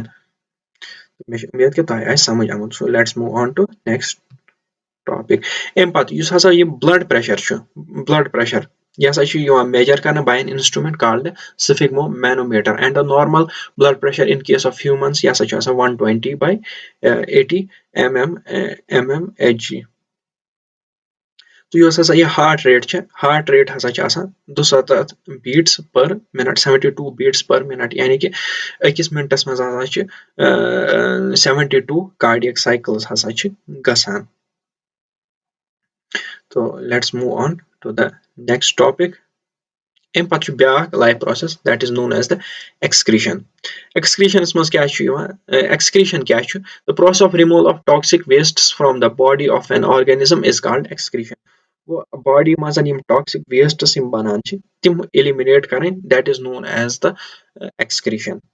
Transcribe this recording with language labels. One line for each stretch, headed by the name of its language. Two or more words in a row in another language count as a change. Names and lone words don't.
Kashmiri: مےٚ چھِ اُمید کہِ تۄہہِ آسہِ سمجھ آمُت
English: so let's move on to next topic
Kashmiri: اَمہِ پَتہٕ یُس ہسا یہِ
English: blood pressure
Kashmiri: چھُ
English: blood pressure
Kashmiri: یہِ ہسا چھُ یِوان میجر کرنہٕ
English: by an instrument called sphygmomanometer and the normal blood pressure in case of humans
Kashmiri: یہِ ہسا چھُ آسان 120/80 mmHg تہٕ یۄس ہسا یہِ
English: heart rate
Kashmiri: چھِ
English: heart rate
Kashmiri: ہسا چھِ آسان 270
English: beats per minute
Kashmiri: 72
English: beats per minute
Kashmiri: یعنی کہِ أکِس مِنٹس منٛز ہسا چھِ 72
English: cardiac cycles
Kashmiri: ہسا چھِ گژھان
English: so let's move on to the next topic
Kashmiri: اَمہِ پَتہٕ چھُ بیاکھ
English: life process that is known as the excretion excretions
Kashmiri: منٛز کیاہ چھُ یِوان
English: ایکسکریشن
Kashmiri: کیاہ چھُ
English: the process of removal of toxic wastes from the body of an organism is called excretion
Kashmiri: گوٚو باڈی منٛز یِم
English: toxic wastes
Kashmiri: یِم بنان چھِ تِم ایلِمِنیٹ کرٕنۍ
English: that is known as the excretion